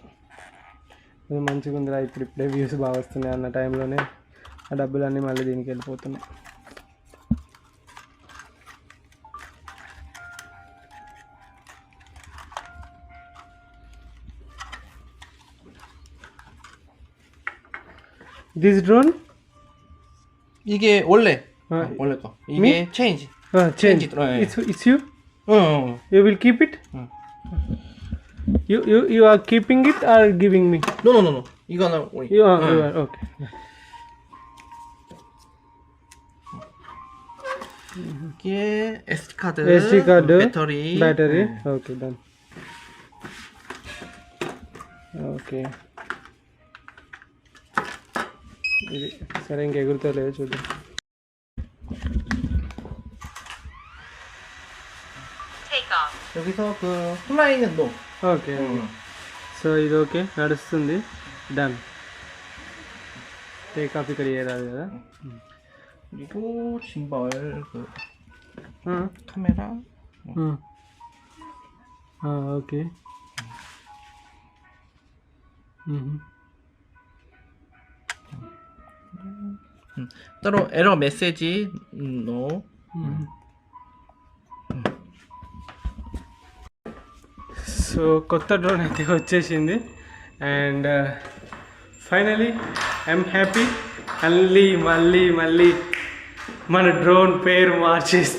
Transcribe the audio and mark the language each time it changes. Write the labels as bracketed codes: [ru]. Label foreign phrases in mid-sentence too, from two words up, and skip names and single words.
[te] ఇది మంచిగా ఉందిరా, ఇప్పుడే వ్యూస్ బాగా వస్తున్నాయి అన్న టైంలోనే ఆ డబ్బులన్నీ మళ్ళీ దీనికి వెళ్ళిపోతున్నాయి. [en] this drone [ko] 이게 원래 원래 거. 이게 change. [en] change. It's you? You will keep it? You are keeping it or giving me? No. [ko] 이거는 우리. [en] You are okay. [ko] 이게 SD 카드, [en] battery. Okay, done. Okay. [te] ఇది సరే, ఇంక ఎగురుతా లేదు చూద్దాం. [ko] 여기서 그 플라잉은 no. [te] ఓకే, సో ఇది ఓకే నడుస్తుంది. డన్. [en] take off [te] ఇక్కడ చేయరాదు కదా. [ko] 그리고 짐벌 그 카메라. ఓకే. 따로 에러 메시지 no. [te] సో కొత్త డ్రోన్ అయితే వచ్చేసింది [en] and finally I'm happy. [te] మళ్ళీ మన డ్రోన్ పేరు మార్చేస్తా.